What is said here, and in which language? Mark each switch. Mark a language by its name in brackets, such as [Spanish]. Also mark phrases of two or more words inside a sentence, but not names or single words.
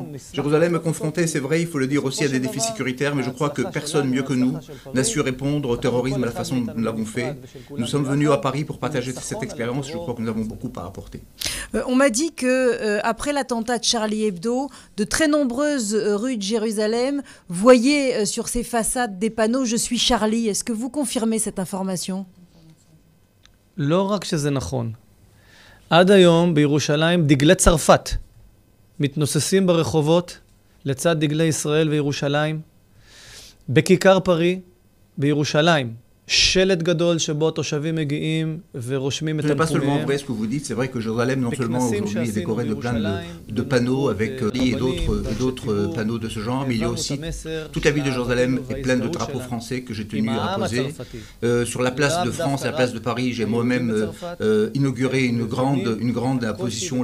[French] Jérusalem est confrontée, c'est vrai, il faut le dire aussi, à des défis sécuritaires, mais je crois que personne mieux que nous n'a su répondre au terrorisme de la façon dont nous l'avons fait. Nous sommes venus à Paris pour partager cette expérience, je crois que nous avons beaucoup à apporter. On m'a dit que après l'attentat de Charlie Hebdo, de très nombreuses rues de Jérusalem voyaient sur ces façades des panneaux « Je suis Charlie ». Est-ce que vous confirmez cette information? [Hebrew] לא רק שזה נכון. עד היום בירושלים דגלי צרפת מתנוססים ברחובות לצד דגלי ישראל וירושלים. בכיכר פרי בירושלים שלט גדול שבו תושבים מגיעים ורושמים את תנחומיהם. [French] Ce n'est pas seulement vrai ce que vous dites, c'est vrai que Jérusalem non seulement aujourd'hui est décoré de plein de panneaux avec et d'autres panneaux de ce genre, mais il y a aussi toute la ville de Jérusalem est pleine de drapeaux français que j'ai tenu à poser. Sur la place de France et la place de Paris, j'ai moi-même inauguré une grande apposition.